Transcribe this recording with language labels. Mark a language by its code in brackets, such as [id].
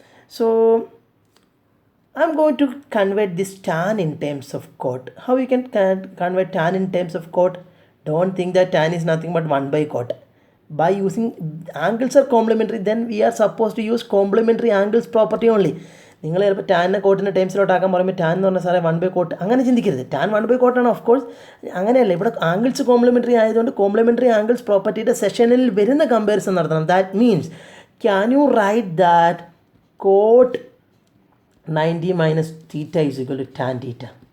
[en] So I'm going to convert this tan in terms of cot. How you can convert tan in terms of cot? Don't think that tan is nothing but 1 by cot. By using angles are complementary, then we are supposed to use complementary angles property only. [ml] നിങ്ങൾ ചിലപ്പോൾ ടാനിനെ കോട്ടിൻ്റെ ടൈംസിലോട്ടാക്കാൻ പറയുമ്പോൾ tan എന്ന് പറഞ്ഞാൽ സാറേ 1 by coat അങ്ങനെ ചിന്തിക്കരുത്. Tan 1 by കോട്ടാണ് of course, അങ്ങനെയല്ല. ഇവിടെ ആംഗിൾസ് കോംപ്ലിമെൻ്ററി ആയതുകൊണ്ട് കോംപ്ലിമെൻ്ററി ആംഗിൾസ് പ്രോപ്പർട്ടിയുടെ സെഷനിൽ വരുന്ന കമ്പാരിസൺ നടത്തണം. [en] That means can you write that cot 90 minus theta is equal to tan theta?